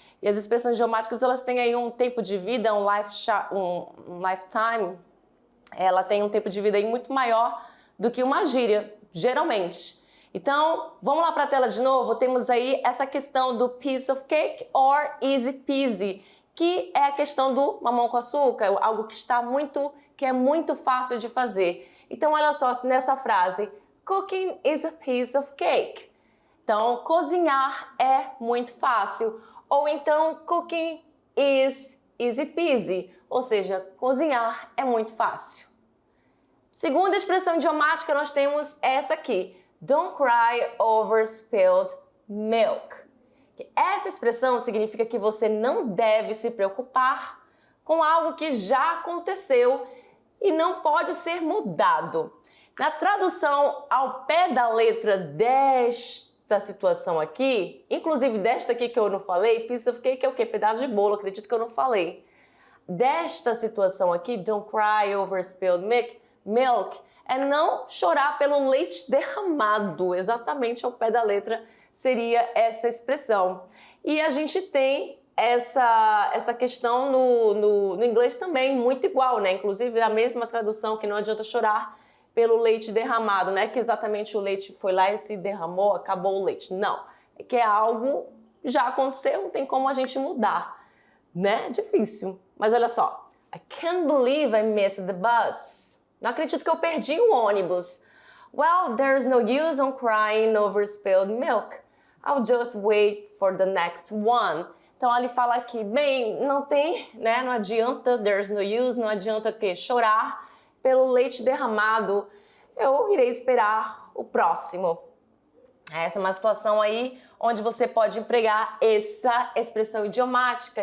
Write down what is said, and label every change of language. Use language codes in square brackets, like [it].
[pt] E as expressões idiomáticas elas têm aí um tempo de vida, um lifetime, ela tem um tempo de vida aí muito maior do que uma gíria, geralmente. Então, vamos lá para a tela de novo. Temos aí essa questão do [en] piece of cake or easy peasy, [pt] que é a questão do mamão com açúcar, algo que é muito fácil de fazer. Então, olha só, nessa frase, [en] cooking is a piece of cake. [pt] Então, cozinhar é muito fácil. Ou então, [en] cooking is easy peasy, [pt] ou seja, cozinhar é muito fácil. Segunda expressão idiomática, nós temos essa aqui. [en] Don't cry over spilled milk. [pt] Essa expressão significa que você não deve se preocupar com algo que já aconteceu e não pode ser mudado. Na tradução ao pé da letra desta situação aqui, inclusive desta aqui que eu não falei, piece of cake é o quê? Pedaço de bolo, acredito que eu não falei. Desta situação aqui, [en] don't cry over spilled milk, [pt] é não chorar pelo leite derramado, exatamente ao pé da letra seria essa expressão. E a gente tem essa questão no inglês também muito igual, né? Inclusive a mesma tradução, que não adianta chorar pelo leite derramado, não é que exatamente o leite foi lá e se derramou, acabou o leite. Não, é que é algo já aconteceu, não tem como a gente mudar, né? Difícil. [en] Mas olha só, I can't believe I missed the bus. [pt] Não acredito que eu perdi o ônibus. [en] Well, there's no use on crying over spilled milk. I'll just wait for the next one. [pt] Então ele fala aqui, bem, não tem, né? Não adianta, [en] there's no use, [pt] não adianta o quê? Chorar pelo leite derramado. Eu irei esperar o próximo. Essa é uma situação aí onde você pode empregar essa expressão idiomática.